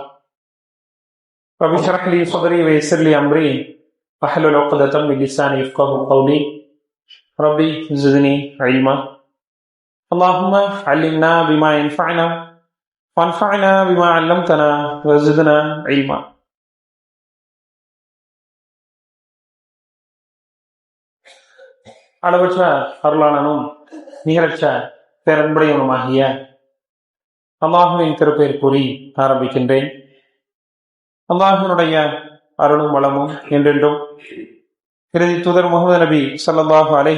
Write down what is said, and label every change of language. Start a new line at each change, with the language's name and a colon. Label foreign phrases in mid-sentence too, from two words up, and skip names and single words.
Arabic: رب اشرح لي صدري ويسر لي أمري واحلل عقدة من لساني يفقهوا قولي. ربي زدني علما. اللهم علمنا بما ينفعنا وانفعنا بما علمتنا وزدنا علما.
Tamil: அளவற்ற அருளாளனும் நிகரற்ற பேரன்புடையவனுமாகிய அல்லாஹுவின் திருப்பெயர் கூறி ஆரம்பிக்கின்றேன். அல்லாஹுவினுடைய அருளும் வளமும் என்றென்றும் இறுதி தூதர் முகமது நபி
Arabic: صلى الله عليه